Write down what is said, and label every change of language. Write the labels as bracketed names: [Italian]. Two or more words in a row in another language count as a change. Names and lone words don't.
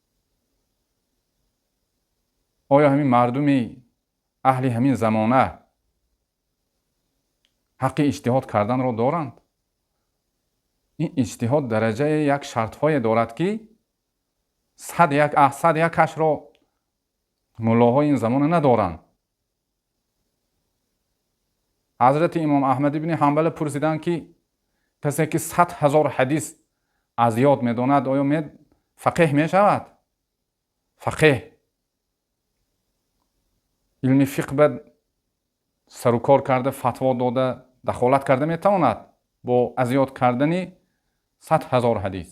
[Tajik] оё ҳамин мардуми аҳли ҳамин замона ҳаққи иҷтиҳод карданро доранд? ин иҷтиҳод дараҷаи як шартҳое дорад ки сад якашро муллоҳои ин замон надоран. Ҳазрати имом Аҳмад ибни Ҳанбал пурсидан ки касе ки 100,000 ҳадис аз ёд медонад оё фақеҳ мешавад? Фақеҳ илми фиқҳ ба сару кор карда, фатво дода, дахолат карда метавонад бо аз ёд кардан 100,000 ҳадис?